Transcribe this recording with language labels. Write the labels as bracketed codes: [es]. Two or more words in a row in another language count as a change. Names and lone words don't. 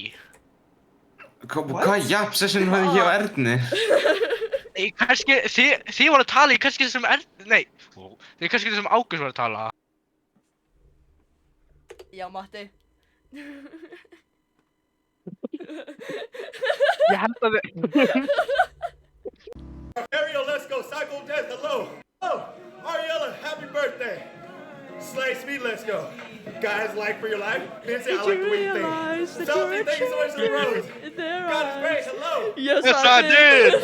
[is] Hvað jafn session var ég á Erni? Kannski, þið voru að tala í kannski þessum Erni, þið kannski þessum Ágúst voru að tala. Já, Matti. Ég held að þið... [en] Ariel, let's go. Psycho Death, hello. Oh, Ariella, happy birthday. Slay Speed, let's go. Guys, like for your life. Nancy, I like the way you think. Selfie, thank you so much for the rose. God is great, hello. Yes, Yes, I did!